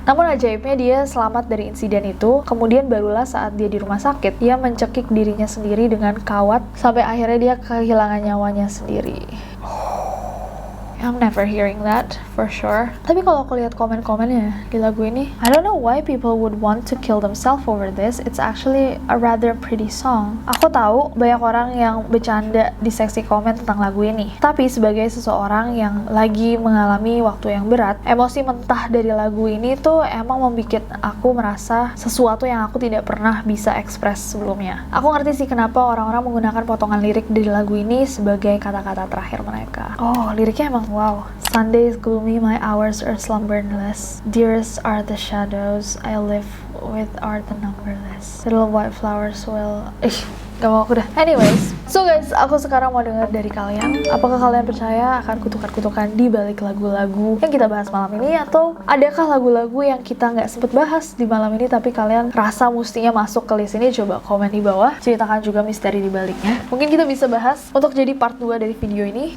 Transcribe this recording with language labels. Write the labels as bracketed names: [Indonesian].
[Indonesian] Namun ajaibnya dia selamat dari insiden itu. Kemudian barulah saat dia di rumah sakit, dia mencekik dirinya sendiri dengan kawat sampai akhirnya dia kehilangan nyawanya sendiri. [English] I'm never hearing that for sure. [Indonesian] Tapi kalau aku lihat komen-komennya di lagu ini, [English] I don't know why people would want to kill themselves over this. It's actually a rather pretty song. [Indonesian] Aku tahu banyak orang yang bercanda di seksi komen tentang lagu ini. Tapi sebagai seseorang yang lagi mengalami waktu yang berat, emosi mentah dari lagu ini tuh emang membuat aku merasa sesuatu yang aku tidak pernah bisa ekspres sebelumnya. Aku ngerti sih kenapa orang-orang menggunakan potongan lirik dari lagu ini sebagai kata-kata terakhir mereka. Oh, liriknya emang wow. [English] Sunday is gloomy, my hours are slumberless. Dearest are the shadows I live with are the numberless. Little white flowers will... [Indonesian] gak mau aku dah. [English] Anyways, so guys, [Indonesian] aku sekarang mau dengar dari kalian. Apakah kalian percaya akan kutukan-kutukan di balik lagu-lagu yang kita bahas malam ini? Atau adakah lagu-lagu yang kita nggak sempet bahas di malam ini tapi kalian rasa mestinya masuk ke list ini? Coba komen di bawah, ceritakan juga misteri di baliknya. Mungkin kita bisa bahas untuk jadi part 2 dari video ini.